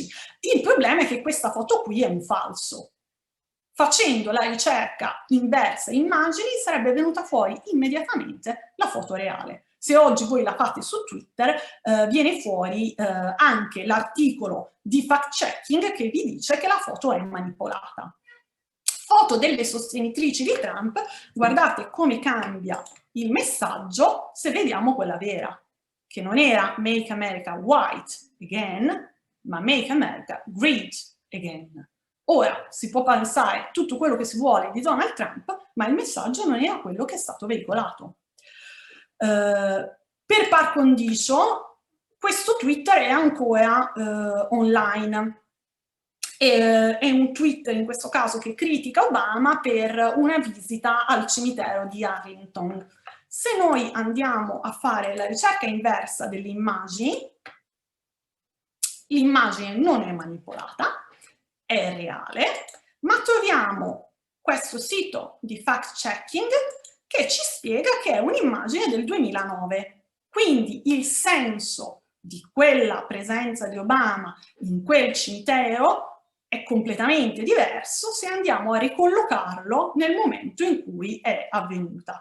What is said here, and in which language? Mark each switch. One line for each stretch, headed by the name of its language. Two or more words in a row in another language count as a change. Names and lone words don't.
Italian: Il problema è che questa foto qui è un falso. Facendo la ricerca inversa immagini sarebbe venuta fuori immediatamente la foto reale. Se oggi voi la fate su Twitter viene fuori anche l'articolo di
English: fact checking
Italian: che vi dice che la foto è manipolata. Foto delle sostenitrici di Trump, guardate come cambia il messaggio se vediamo quella vera, che non era
English: Make America White Again,
Italian: ma
English: Make America Great Again.
Italian: Ora, si può pensare tutto quello che si vuole di Donald Trump, ma il messaggio non era quello che è stato veicolato. Per par condicio, questo Twitter è ancora online. È un Twitter in questo caso che critica Obama per una visita al cimitero di Arlington. Se noi andiamo a fare la ricerca inversa delle immagini, l'immagine non è manipolata, è reale, ma troviamo questo sito di
English: fact-checking
Italian: che ci spiega che è un'immagine del 2009. Quindi il senso di quella presenza di Obama in quel cimitero è completamente diverso se andiamo a ricollocarlo nel momento in cui è avvenuta.